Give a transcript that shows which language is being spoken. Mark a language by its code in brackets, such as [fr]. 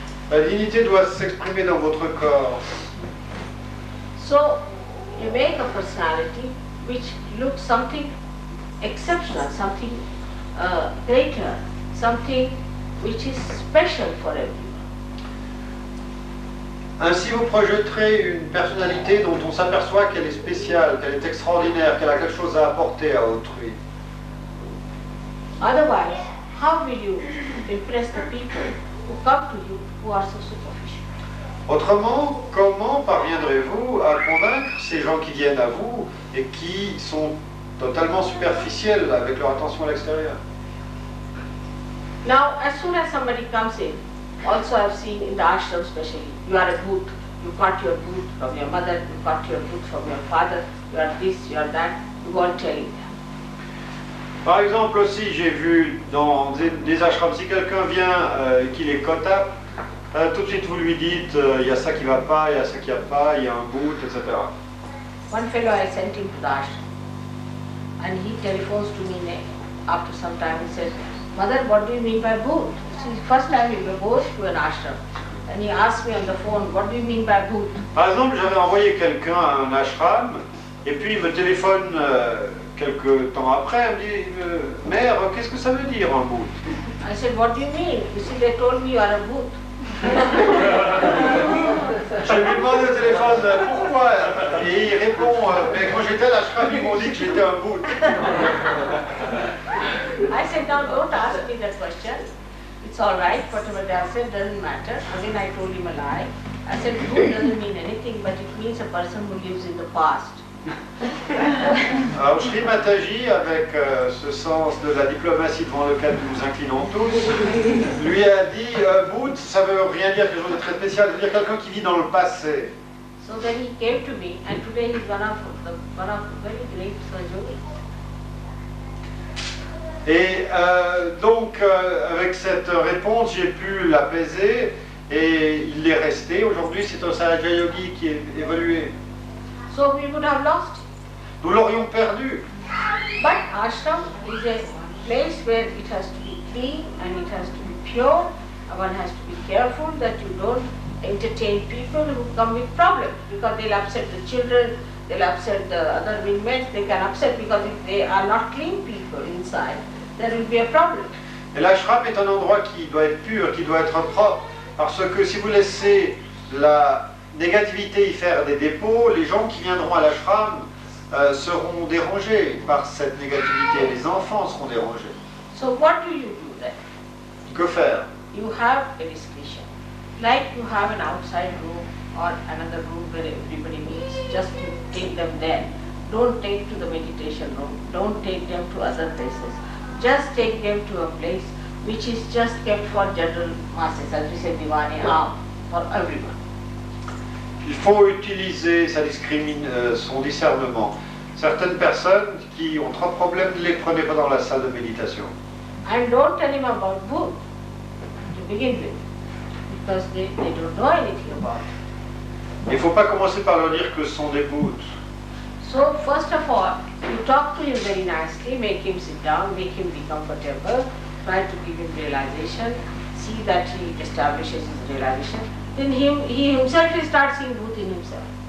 [fr] La dignité doit s'exprimer dans votre corps. [en] So you make a personality which looks something exceptional, something greater, something which is special for everyone. [fr] Ainsi, vous projetterez une personnalité dont on s'aperçoit qu'elle est spéciale, qu'elle est extraordinaire, qu'elle a quelque chose à apporter à autrui. [en] Otherwise, how will you impress the people who come to you who are so superficial? [fr] Autrement, comment parviendrez-vous à convaincre ces gens qui viennent à vous et qui sont totalement superficiels avec leur attention à l'extérieur? [en] Now, as soon as somebody comes in, also I've seen in the ashram especially, you are a bhoot, you got your bhoot from your mother, you got your bhoot from your father, you are this, you are that, you go on telling them. [fr] Par exemple aussi, j'ai vu dans des ashrams, si quelqu'un vient et qu'il est kota, tout de suite vous lui dites, il y a ça qui va pas, il y a ça qui va pas, il y a un bout, etc. [en] One fellow I sent him to the ashram and he telephones to me after some time, he says, Mother, what do you mean by bhoot? This is the first time he goes to an ashram. And he asked me on the phone, what do you mean by bhoot? [fr] Par exemple, j'avais envoyé quelqu'un à un ashram et puis il me téléphone quelques temps après, il me dit, mère, qu'est-ce que ça veut dire un bout? [en] I said, what do you mean? You see, they told me you are a bhoot. [fr] Je lui demande au téléphone pourquoi et il répond, mais quand j'étais à l'ashram, ils m'ont dit que j'étais un bout. [en] I said, now don't ask me that question. It's all right, whatever they have said doesn't matter. Again, I told him a lie. I said, bhoot doesn't mean anything, but it means a person who lives in the past. [fr] Alors Shri Mataji, avec ce sens de la diplomatie devant lequel nous nous inclinons tous, lui a dit Bout, ça veut rien dire quelque chose de très spécial, ça veut dire quelqu'un qui vit dans le passé. [en] So then he came to me, and today he's one of the very great Sahaja Yogis. [fr] Et donc, avec cette réponse, j'ai pu l'apaiser et il est resté. Aujourd'hui, c'est un Sahaja Yogi qui est évolué. [en] So we would have lost him. [fr] Nous l'aurions perdu. [en] But ashram is a place where it has to be clean and it has to be pure. One has to be careful that you don't entertain people who come with problems, because they'll upset the children, they'll upset the other women, they can upset, because if they are not clean people inside, there will be a problem. [fr] Et l'ashram est un endroit qui doit être pur, qui doit être propre, parce que si vous laissez la négativité y faire des dépôts, les gens qui viendront à l'ashram seront dérangés par cette négativité, les enfants seront dérangés. [en] So what do you do then? [fr] Que faire? [en] You have a discretion. Like you have an outside room or another room where everybody meets, just to take them there. Don't take to the meditation room, don't take them to other places. Just take them to a place which is just kept for general masses, as we say, Diwani Aam, for everyone. [fr] Il faut utiliser son discernement. Certaines personnes qui ont trop de problèmes, ne les prenez pas dans la salle de méditation. [en] And don't tell him about book to begin with, because they don't know anything about it. [fr] Il ne faut pas commencer par leur dire que ce sont des bouts. [en] So first of all, you talk to him very nicely, make him sit down, make him be comfortable, try to give him realization, see that he establishes his realization. Then he himself will start seeing Bhut in himself.